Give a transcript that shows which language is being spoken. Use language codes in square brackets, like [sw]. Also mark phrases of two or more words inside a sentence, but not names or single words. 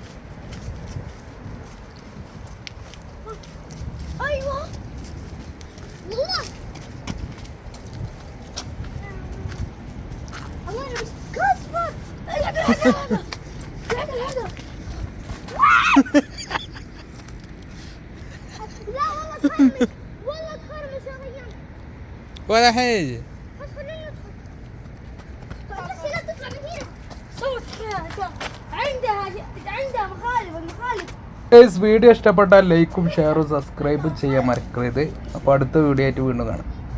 [ar] ايوه والله الله يا كاسبر هذا هذا لا والله تخرمش والله تخرمش يا غيان ولا حاجة بس خليني ادخل بس لا تطلع من هنا صوت عندها مخالب [ml] വീഡിയോ ഇഷ്ടപ്പെട്ടാൽ ലൈക്കും ഷെയറും സബ്സ്ക്രൈബും ചെയ്യാൻ മറക്കരുത്. അപ്പോൾ അടുത്ത വീഡിയോ ആയിട്ട് വീണ്ടും കാണാം.